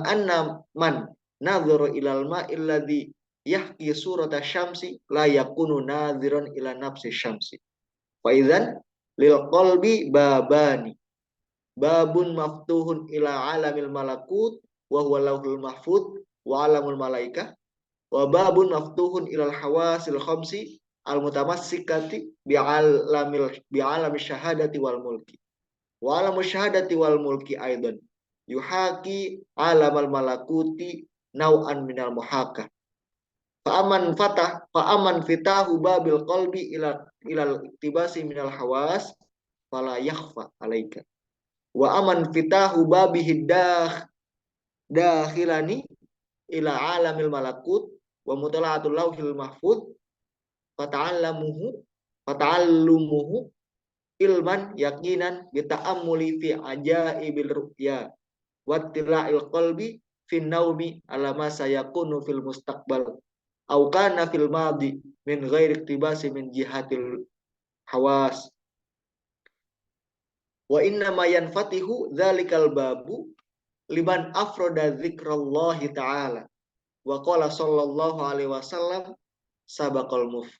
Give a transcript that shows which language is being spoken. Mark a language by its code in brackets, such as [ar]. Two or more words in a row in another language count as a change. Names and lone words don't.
[ar] أن من نظر إلى الماء الذي يحكي صورة الشمس لا يكون ناظرا إلى نفس الشمس فإذن للقلب بابان باب مفتوح إلى عالم الملكوت وهو اللوح المحفوظ وعالم الملائكة وباب مفتوح إلى الحواس الخمس المتمسكة بعالم الشهادة والملك وعالم الشهادة والملك أيضا يحاكي عالم الملكوت نوعا من المحاكاة فأما فتحه باب القلب إلى الاقتباس من الحواس فلا يخفى عليك وأما فتحه باب حده داخلا إلى عالم الملكوت ومطالعة اللوح المحفوظ فتعلمه علما يقينا بالتأمل في عجائب الرؤيا واطلاع القلب في النوم على ما سيكون في المستقبل أو كان في الماضي من غير اقتباس من جهة الحواس وإنما ينفتح ذلك الباب لمن أفرد ذكر الله تعالى وقال صلى الله عليه وسلم سبق